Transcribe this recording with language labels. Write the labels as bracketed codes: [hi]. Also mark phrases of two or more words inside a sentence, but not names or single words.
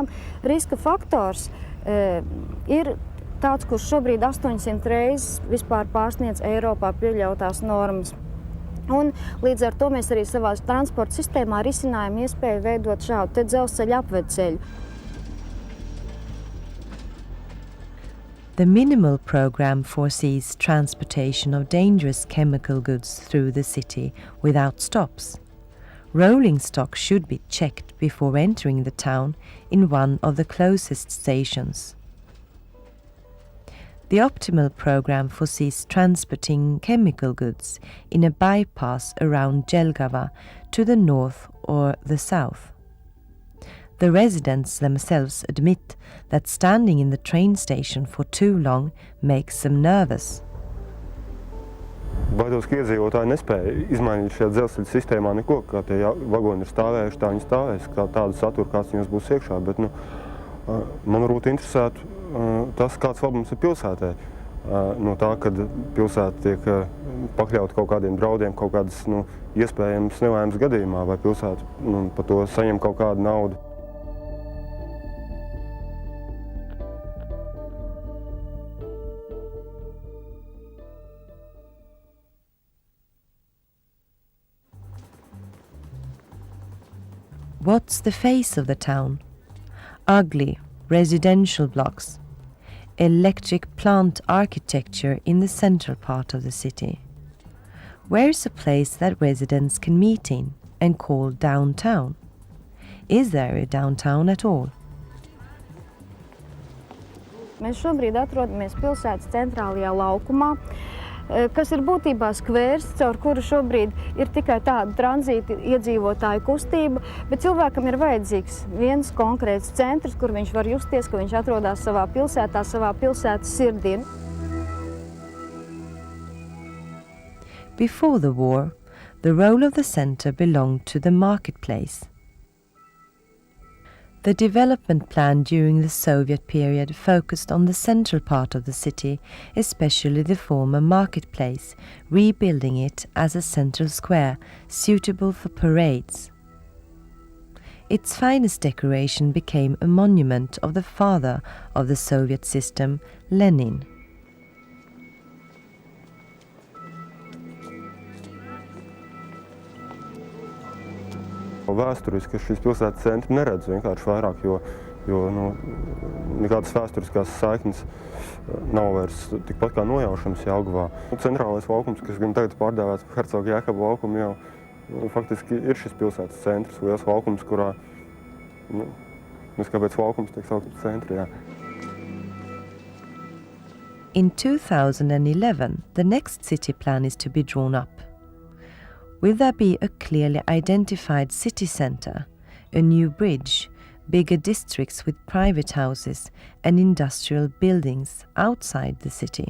[lv] Riska faktors ir tāds, kurš šobrīd 800 reizes vispār pārsniedz Eiropā pieļautās normas. Un līdz ar to mēs arī savā transporta sistēmā risinājām iespēju veidot šādu te dzelzceļa apvedceļu. [en] The minimal program foresees transportation of dangerous chemical goods through the city without stops. Rolling stock should be checked before entering the town in one of the closest stations. The optimal program foresees transporting chemical goods in a bypass around Jelgava to the north or the south. The residents themselves admit that standing in the train station for too long makes them nervous. [lv] Baidos, ka iedzīvotāji nespēja izmainīt šajā dzelzceļa sistēmā neko, kā tie vagoni ir stāvējuši, tā viņi stāvēs, kā tādu saturu, kāds viņos būs iekšā, bet man varbūt interesētu tas, kāds labums ir pilsētē. No tā, kad pilsēta tiek pakļauta kaut kādiem draudiem, kaut kādas iespējams nelaimes gadījumā, vai pilsēta par to saņem kaut kādu naudu. [en] What's the face of the town? Ugly residential blocks, electric plant architecture in the central part of the city. Where's a place that residents can meet in and call downtown? Is there a downtown at all? [lv] Mēs šobrīd atrodamies pilsētas centrālajā laukumā, kas ir būtībā skvērs, caur kuru šobrīd ir tikai tāda tranzīta iedzīvotāju kustība, bet cilvēkam ir vajadzīgs viens konkrēts centrs, kur viņš var justies, ka viņš atrodas savā pilsētā, savā pilsētas sirdī. [en] Before the war, the role of the center belonged to the marketplace. The development plan during the Soviet period focused on the central part of the city, especially the former marketplace, rebuilding it as a central square suitable for parades. Its finest decoration became a monument of the father of the Soviet system, Lenin. [lv] Vēsturiski šīs pilsētas centri neredz vienkārši vairāk, jo nekādas vēsturiskās saiknes nav vairs tikpat kā nojaušams Jelgavā. Centrālais laukums, kas gan tagad pārdēvēts par Hercoga Jēkaba laukumu, jau faktiski ir šis pilsētas centrs, liels laukums, kurā, kāpēc laukums tiek saukt par centri, jā. [en] In 2011, the next city plan is to be drawn up. Will there be a clearly identified city centre, a new bridge, bigger districts with private houses and industrial buildings outside the city?